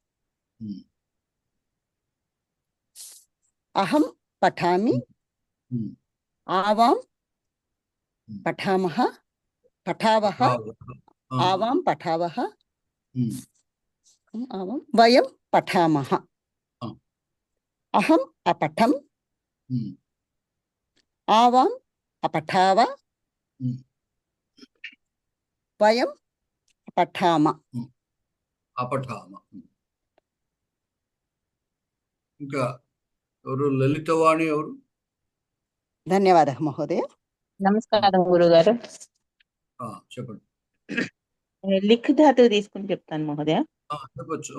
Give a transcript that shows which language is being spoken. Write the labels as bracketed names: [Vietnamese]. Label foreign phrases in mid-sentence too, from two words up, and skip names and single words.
[Sanskrit] अहं पठामि आवां पठामः पठावः आवां पठावः आवां वयं पठामः अहम् अपठम् आवाम् अपठाव वयं पठाम [Telugu] अपठाम ఇంకా ఎవరు లలితవాణి ఎవరు ధన్యవాదాలు మహోదయ నమస్కారం గురుగారు చెప్పండి లిఖ్ ధాతువు తీసుకుని చెప్తాను మహోదయ చెప్పొచ్చు